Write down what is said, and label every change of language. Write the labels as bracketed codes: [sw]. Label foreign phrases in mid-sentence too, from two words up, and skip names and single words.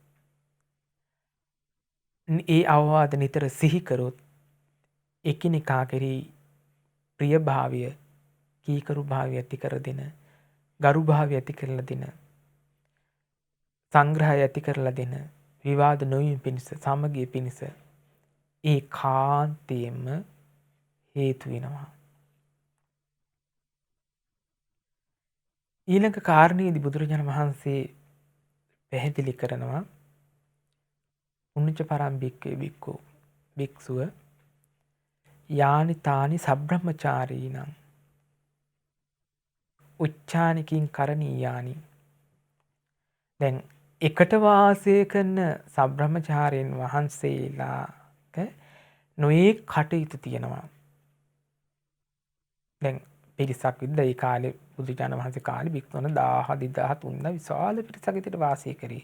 [si] ඒ අවවාද නිතර සිහි කරොත් එකිනෙකා කෙරෙහි ප්‍රියභාවය කීකරු භාවය ඇති කර දෙන ගරු භාවය ඇති කරලා දෙන සංග්‍රහය ඇති කරලා දෙන විවාද නොවීම පිණිස සමගිය පිණිස ඒ කාන්තේම හේතු වෙනවා. ඊළඟ කාරණේදී බුදුරජාණන් වහන්සේ පැහැදිලි කරනවා [pi] උන්ච පරම් භික්ඛවේ භික්ඛු [si] භික්ෂුව [pi] යානි තානි සබ්‍රහ්මචාරීනං උච්චානිකින් කරණීයානි. [si] දැන් එකට වාසය කරන සබ්‍රහ්මචාරීන් වහන්සේලාට නොයේ කටයුතු තියෙනවා. දැන් පිරිසක් විද්ද ඒ කාලේ බුදුජානක වහන්සේ කාලේ භික්ෂුන් 1000 2000 විශාල පිරිසක් විතර වාසය කරේ.